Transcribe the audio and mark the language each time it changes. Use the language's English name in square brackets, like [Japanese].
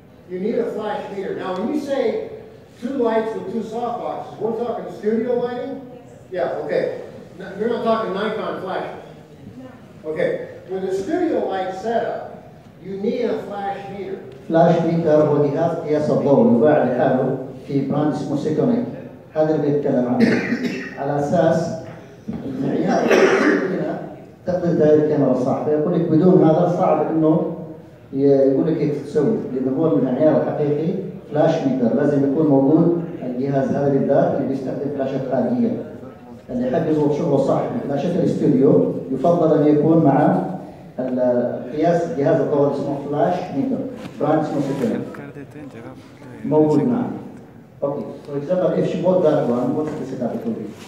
[English] You need a flash meter. Now, when you say 2 lights with 2 soft boxes, we're talking studio lighting? Yeah, okay. You're not talking Nikon flashes. Okay. With a studio light setup, you need a flash meter. [Arabic] فلاش ميتر هو جهاز قياس الضوء يباع لحاله في براند اسمه سيكونيك. هذا اللي بيتكلم عنه. على اساس المعيار هنا تقدر تدير الكاميرا صح، فيقول لك بدون هذا صعب انه يقول لك كيف تسوي، لانه هو المعيار الحقيقي فلاش ميتر، لازم يكون موجود الجهاز هذا بالذات اللي بيستخدم فلاشات خارجيه. اللي يحب يضبط شغله صح بفلاشات الاستوديو يفضل ان يكون مع القياس جهاز الضوء اسمه فلاش ميتر، براند اسمه سيكونيك. موجود معنا. [English] Okay, for example, if she bought that one, what's the setup it will be?